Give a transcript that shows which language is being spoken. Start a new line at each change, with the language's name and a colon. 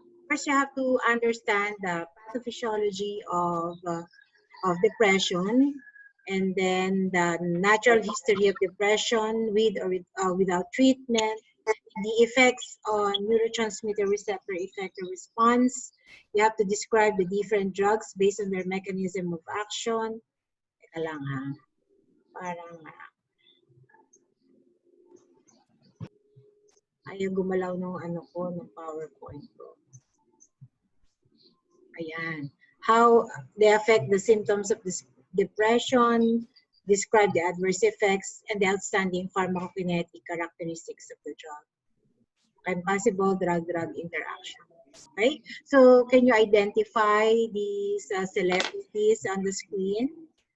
English: First, you have to understand the pathophysiology of depression, and then the natural history of depression with or without treatment, the effects on neurotransmitter receptor effector response. You have to describe the different drugs based on their mechanism of action.
Filipino: Teka lang ha. Parang ayaw gumalaw ng ng PowerPoint ko. Ayan.
English: How they affect the symptoms of this depression, describe the adverse effects, and the outstanding pharmacokinetic characteristics of the drug, and possible drug-drug interaction. Okay? So, can you identify these celebrities on the screen?